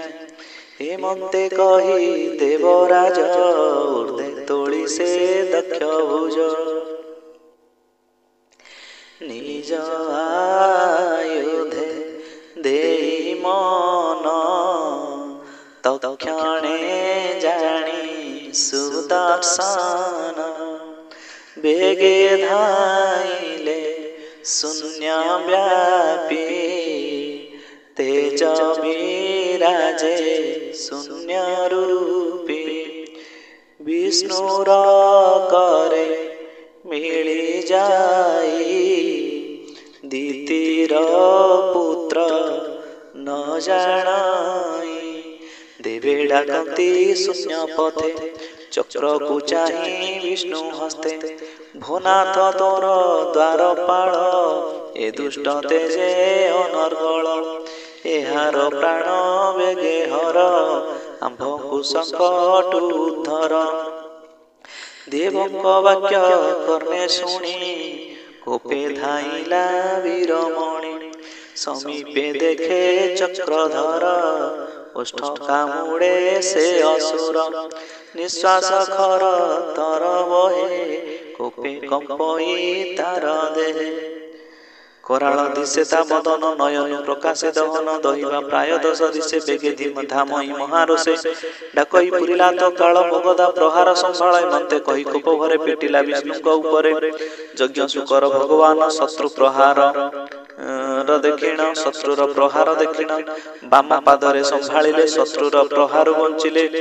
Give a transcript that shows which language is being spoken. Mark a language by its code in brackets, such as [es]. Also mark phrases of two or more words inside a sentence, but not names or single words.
[or] ହେମନ୍ତେ କହି ଦେବରାଜ ଊର୍ଦ୍ଧ୍ୱେ ତୋଳି ସେ ଦକ୍ଷ ଭୁଜ। ନିଜ ଆୟୁଧେ ଦେଇ ମନ ତକ୍ଷଣେ ଜାଣି ସୁଦର୍ଶନ। ବେଗେ ଧାଇଲେ ଶୂନ୍ୟ ବ୍ୟାପି ତେଜ ବିରାଜେ ଶୂନ୍ୟ ରୂପୀ। ବିଷ୍ଣୁର କରେ ମିଳି ଯାଇ ଦିତିର ପୁତ୍ର ନ ଜାଣାଇ। ଦେବେ ଡାକନ୍ତି ଶୂନ୍ୟ ପଥେ ଚକ୍ର କୁ ଚାହିଁ ବିଷ୍ଣୁ ହସ୍ତେ। ଭୋନାଥ ତୋର ଦ୍ୱାରପାଳ ଏ ଦୁଷ୍ଟ ତେଜେ ଅନର୍ଗଳ। ଏହାର ପ୍ରାଣ ବେଗେ ହର ଆମ୍ଭ କୁ ସଙ୍କଟ ଉଦ୍ଧର। ଦେବଙ୍କ ବାକ୍ୟ କର୍ଣ୍ଣେ ଶୁଣି କୋପେ ଧାଇଁଲା ବୀରମଣି। ସମୀପେ ଦେଖେ ଚକ୍ରଧର ଓଷ୍ଠ କାମୁଡ଼େ ସେ ଅସୁର। ନିଶ୍ୱାସ ଖର ତର ବହେ କୋପେ କମ୍ପଇ ତାର ଦେହେ। କରାଳ ଦିଶେ ତା ବଦନ ନୟନ ପ୍ରକାଶେ ଦହନ ଦହିବା ପ୍ରାୟ ଦଶ ଦିଶେ ବେଗେ ଧାମଇ ମହାରୋଷେ ଡାକଇ ପୁରିଲା ତ କାଳ ମଗଦା ପ୍ରହାର ସମ୍ଭାଳ ମନ୍ତେ କହି କୋପ ଭରେ ପିଟିଲା ବିଷ୍ଣୁଙ୍କ ଉପରେ ଯଜ୍ଞ ଶୁକର ଭଗବାନ ଶତ୍ରୁ ପ୍ରହାର ଦେଖିଣ ଶତ୍ରୁର ପ୍ରହାର ଦେଖିଣ ବାମ ପାଦରେ ସମ୍ଭାଳିଲେ ଶତ୍ରୁର ପ୍ରହାର ବଞ୍ଚିଲେ